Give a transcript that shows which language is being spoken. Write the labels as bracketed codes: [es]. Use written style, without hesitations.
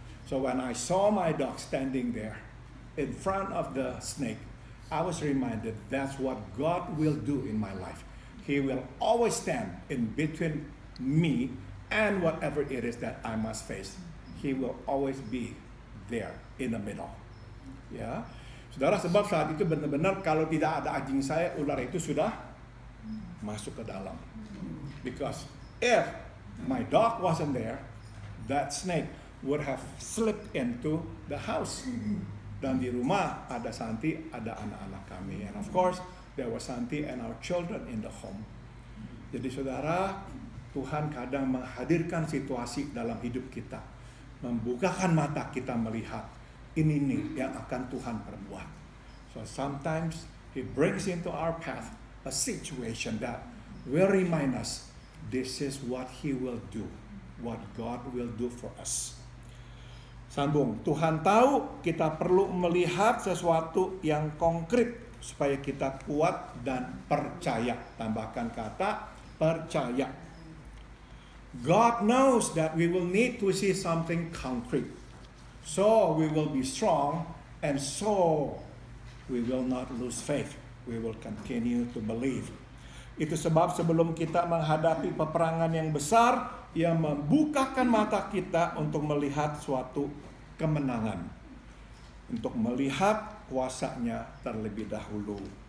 [en] So when I saw my dog standing there in front of the snake, I was reminded that's what God will do in my life. He will always stand in between me and whatever it is that I must face. He will always be there in the middle. [id] Ya, saudara, sebab saat itu benar-benar kalau tidak ada anjing saya, ular itu sudah masuk ke dalam. [en] Because if my dog wasn't there, that snake would have slipped into the house. [id] Dan di rumah ada Santi, ada anak-anak kami. [en] And of course, there was Santi and our children in the home. [id] Jadi saudara, Tuhan kadang menghadirkan situasi dalam hidup kita, membukakan mata kita melihat ini nih yang akan Tuhan perbuat. [en] So sometimes He brings into our path a situation that will remind us this is what He will do, what God will do for us. [id] Sambung, Tuhan tahu kita perlu melihat sesuatu yang konkret supaya kita kuat dan percaya. Tambahkan kata percaya. [en] God knows that we will need to see something concrete. So we will be strong, and so we will not lose faith. We will continue to believe. [id] Itu sebab sebelum kita menghadapi peperangan yang besar, Ia membukakan mata kita untuk melihat suatu kemenangan, untuk melihat kuasa-Nya terlebih dahulu.